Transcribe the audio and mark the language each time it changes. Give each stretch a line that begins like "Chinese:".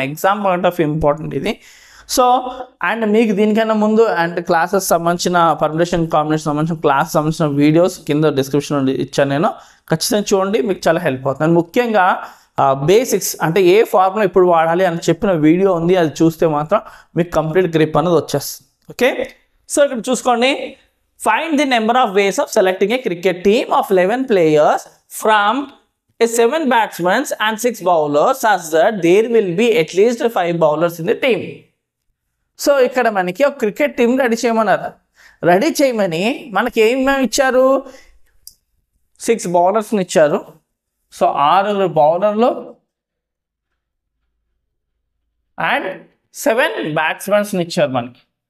Telugu: Exam point of important ఇది. So and మీకు దీనికన్నా ముందు అండ్ క్లాసెస్ సంబంధించిన పర్ముటేషన్ కాంబినేషన్ సంబంధించిన క్లాస్ సంబంధించిన వీడియోస్ కింద డిస్క్రిప్షన్లో ఇచ్చాను నేను. ఖచ్చితంగా చూడండి, మీకు చాలా హెల్ప్ అవుతుంది. ముఖ్యంగా బేసిక్స్ అంటే ఏ ఫార్ములా ఇప్పుడు వాడాలి అని చెప్పిన వీడియో ఉంది, అది చూస్తే మాత్రం మీకు కంప్లీట్ గ్రిప్ అనేది వచ్చేస్తుంది. ఓకే, సో ఇక్కడ చూసుకోండి.
English: Find the number of ways of selecting a cricket team of 11 players from a 7 batsmen and 6 bowlers such that there will be at least 5 bowlers in the team.
Telugu: So ఇక్కడ మనకి ఒక cricket team ready చేయమన్నారు. Ready చేయమని మనకి ఏమేమి ఇచ్చారు? 6 బౌలర్స్ని ఇచ్చారు. So 6 బౌలర్లు అండ్ 7 బ్యాట్స్మెన్స్ని ఇచ్చారు మనకి.